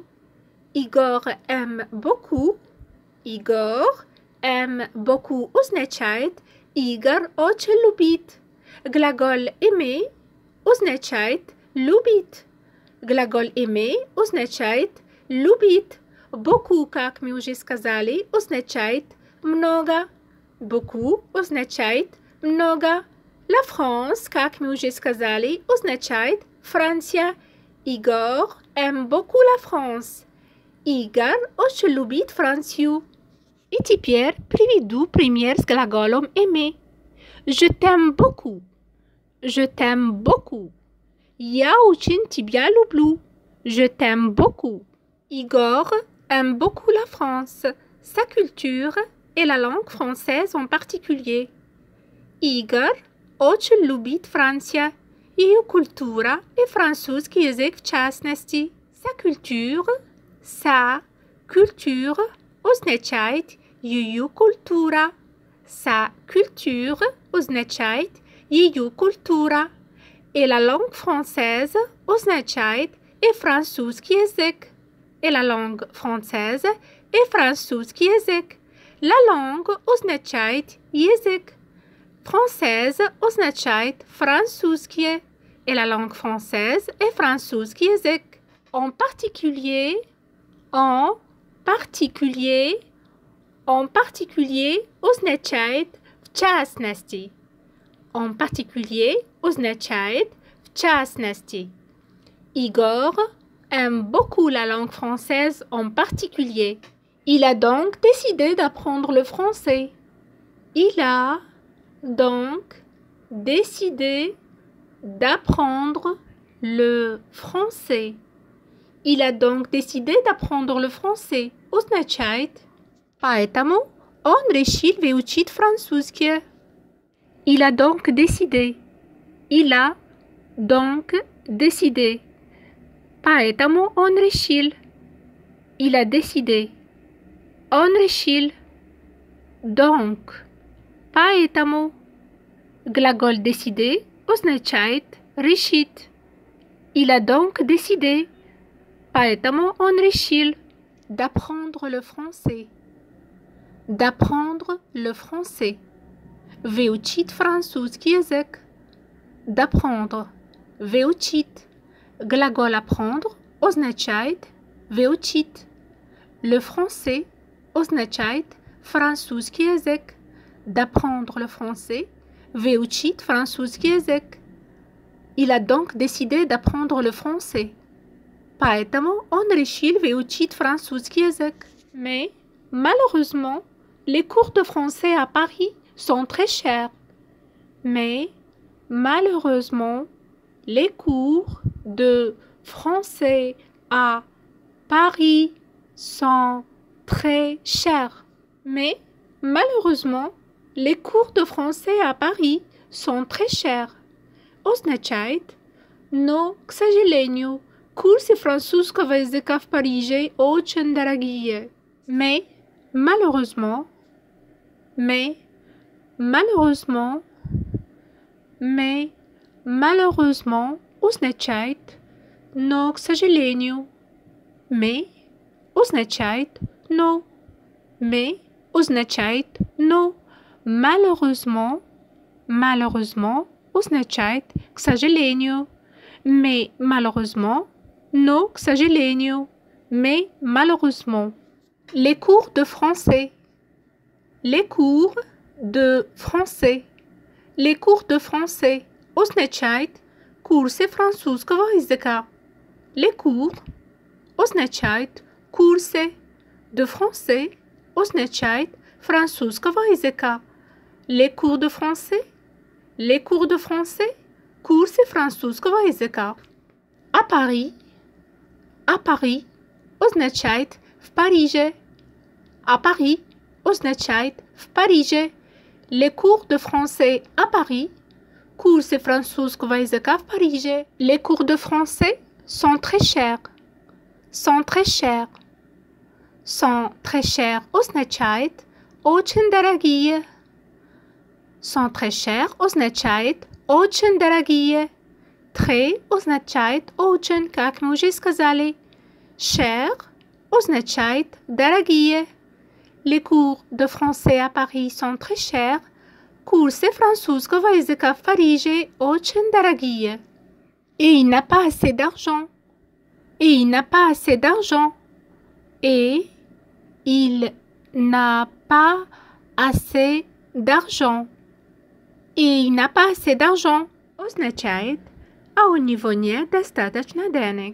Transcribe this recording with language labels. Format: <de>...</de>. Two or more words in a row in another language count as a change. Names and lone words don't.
<fr>Igor aime beaucoup. Igor aime beaucoup</fr> <ru>означает Игорь очень любит. Глагол aimer означает любит. Глагол aimer означает любит. Beaucoup, как мы уже сказали, означает много. Beaucoup означает много.</ru> <fr>La France,</fr> <ru>как мы уже сказали, означает Франция.</ru> <fr>Igor aime beaucoup la France.</fr> <ru>Игорь очень любит Францию. И теперь приведу пример с глаголом aimer.</ru> <fr>Je t'aime beaucoup. Je t'aime beaucoup.</fr> <ru>Я очень тебя люблю.</ru> <fr>Je t'aime beaucoup. Igor aime beaucoup la France, sa culture et la langue française en particulier.</fr> <ru>Igor очень любит Франция, ее культура и французский язык в частности.</ru> <fr>Sa culture</fr> <ru>означает ее культура.</ru> <fr>Sa culture</fr> <ru>означает ее культура.</ru> <fr>Et la langue française</fr> <ru>означает и французский язык.</ru> <fr>Et la langue française</fr> <ru>и французский язык.</ru> <fr>La langue</fr> <ru>означает язык. Française означает французский.</ru> <fr>Et la langue française</fr> <ru>и французский язык.</ru> <fr>En particulier</fr> <ru>означает в частности.</ru> <fr>En particulier</fr> <ru>означает в частности.</ru> <fr>Igor aime beaucoup la langue française en particulier. Il a donc décidé d'apprendre le français. Il a donc décidé d'apprendre le français. Il a donc décidé d'apprendre le français.</fr> <ru>Означает поэтому он решил выучить французский.</ru> <fr>Il a donc décidé. Il a donc décidé.</fr> <ru>Поэтому он решил.</ru> <fr>Il a décidé.</fr> <ru>Он решил. Donc. Поэтому. Глагол décider означает решить.</ru> <fr>Il a donc décidé.</fr> <ru>Поэтому он решил</ru> <fr>d'apprendre le français. D'apprendre le français.</fr> <ru>Выучить французский язык.</ru> <fr>D'apprendre. Выучить.</fr> <ru>Глагол apprendre означает выучить.</ru> <fr>Le français</fr> <ru>означает французский язык.</ru> <fr>D'apprendre le français.</fr> <ru>Выучить французский язык.</ru> <fr>Il a donc décidé d'apprendre le français.</fr> <ru>Поэтому он решил выучить французский язык.</ru> <fr>Mais, malheureusement, les cours de français à Paris sont très chers. Mais, malheureusement, les cours de français à Paris sont très chers. Mais, malheureusement, les cours de français à Paris sont très chers.</fr> <ru>Означает, но, к сожалению, курсы французского языка в Париже очень дорогие.</ru> <fr>Mais, malheureusement,</fr> <ru>означает, но, к сожалению. Mais означает но. Mais означает но. Malheureusement означает к сожалению.</ru> <fr>Mais malheureusement, non,</fr> <ru>к сожалению.</ru> <fr>Mais malheureusement. Les cours de français. Les cours de français. Les cours de français</fr> <ru>означает курсы французского языка.</ru> <fr>Les cours</fr> <ru>означает курсы.</ru> <fr>De français</fr> <ru>означает французского языка.</ru> <fr>Les cours de français. Les cours de français?</fr> <ru>Курсы французского языка.</ru> <fr>À Paris. À Paris</fr> <ru>означает в Париже.</ru> <fr>À Paris</fr> <ru>означает в Париже.</ru> <fr>Les cours de français à Paris.</fr> <ru>Курсы французского языка в Париже.</ru> <fr>Les cours de français sont très chers. Sont très chers. Sont très chers</fr> <ru>означает очень дорогие.</ru> <fr>Sont très chers</fr> <ru>означает очень дорогие. Très означает очень, как мы уже сказали. Cher означает дорогие.</ru> <fr>Les cours de français à Paris sont très chers.</fr> <ru>Курсы французского языка в Париже очень дорогие.</ru> <fr>Et il n'a pas assez d'argent. Et il n'a pas assez d'argent. Et il n'a pas assez d'argent.</fr> <ru>И</ru> <fr>il n'a pas assez d'argent</fr> <ru>означает, а у него нет достаточно денег.</ru>